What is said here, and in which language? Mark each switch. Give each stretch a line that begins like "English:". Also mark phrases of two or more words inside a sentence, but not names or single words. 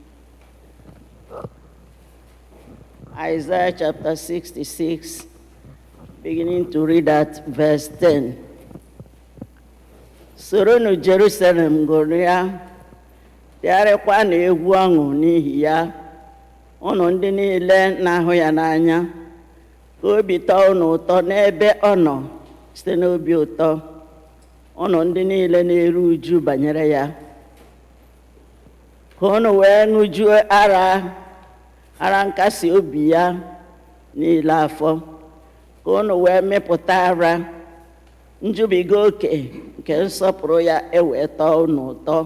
English: Isaiah chapter 66, beginning to read at verse 10.
Igbo: Soronu Jerusalem gụrịa, tịgharịkwa na egwu ọṅụ n'ihi ya, unu ndị niile na-ahụ ya n'anya, ka obi tọọ unu ụtọ n'ebe ọ nọ site n'obi ụtọ, unu ndị niile na-eru uju banyere ya, ka unu wee ṅụjuo ara nkasi obi ya niile afọ, ka unu wee mịpụta ara njubiga oke nke nsọpụrụ ya ewee tọọ unu ụtọ.